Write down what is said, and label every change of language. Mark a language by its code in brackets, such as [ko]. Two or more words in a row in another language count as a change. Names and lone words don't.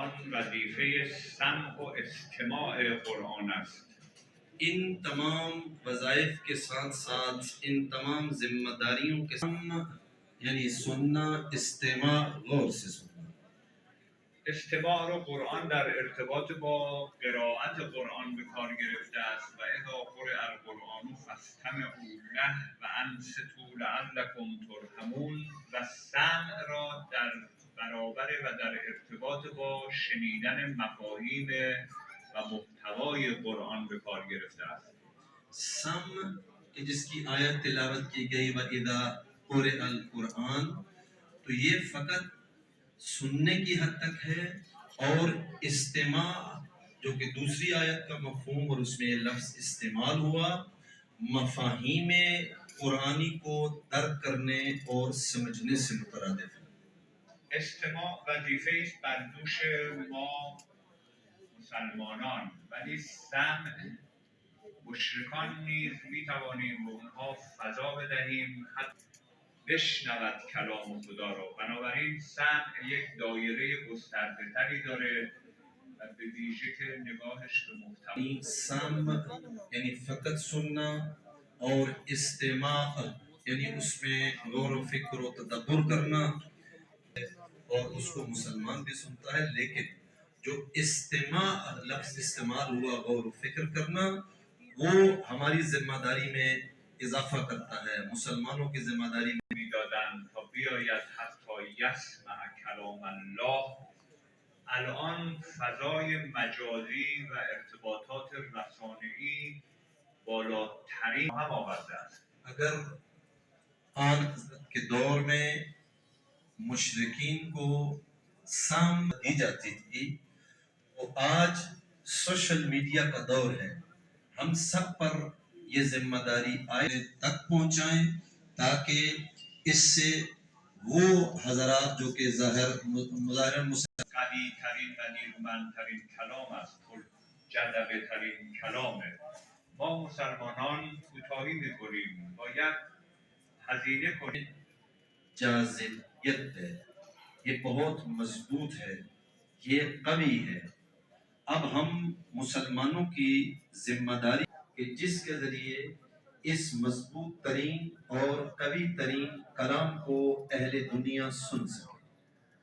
[fa] وظیفه سمع و استماع قرآن است. [ur] ان تمام وظائف کے ساتھ ساتھ ان تمام ذمہ داریوں کے ساتھ یعنی سننا، استماع، غور سے سننا. [fa] استماع رو قرآن در ارتباط با قرائت قرآن به کار گرفته است [ar] و اذا قرئ القرآن فاستمعوا له و انصتوا لعلکم ترحمون، [fa] و سمع را در برابر و در ارتباط با شنیدن مفاهیم و محتوای قرآن به کار گرفته است. [ur] سمع کہ جس کی آیت تلاوت کی گئی [ar] وَإِذَا قُرِئَ القرآن، [ur] تو یہ فقط سننے کی حد تک ہے، اور استماع جو کہ دوسری آیت کا مفہوم اور اس میں یہ لفظ استعمال ہوا، مفاہیم قرآنی کو درک کرنے اور سمجھنے سے مترادف ہے. [fa] استماع وظیفه است بر دوش ما مسلمانان، ولی سمع مشرکان نیز می توانیم به اونها فضا بدهیم حتی بشنود کلام خدا را. بنابراین سمع یک دایره گسترده تری داره و به ویژه که نگاهش به محتوا. [ur] سمع یعنی فقط سننا، اور استماع یعنی اس میں غور و فکر و تدبر کرنا، اور اس کو مسلمان بھی سنتا ہے، لیکن جو استماع لفظ استعمال ہوا غور و فکر کرنا، وہ ہماری ذمہ داری میں اضافہ کرتا ہے، مسلمانوں کی ذمہ داری میں. [fa] میدادن تا بیاید [ar] حتی یسمع کلام الله. [fa] الان فضای مجازی و ارتباطات رسانه‌ای بالاترین هم آورده است. [ur] اگر آن کے دور میں مشرکین کو سمع دی جاتی تھی، وہ آج سوشل میڈیا کا دور ہے. ہم سب پر یہ ذمہ داری آئے تک پہنچائیں تاکہ اس سے وہ حضرات جو کہ مظاہر [fa] قوی ترین و نیرومندترین کلام است، جذبه ترین کلامه. ما مسلمانان کوتاهی میکنیم، باید هزینه کنیم. [ur] جاذبیت ہے، یہ بہت مضبوط ہے، یہ قوی ہے. اب ہم مسلمانوں کی ذمہ داری کہ جس کے ذریعے اس مضبوط ترین اور قوی ترین کلام کو اہل دنیا سن سکے.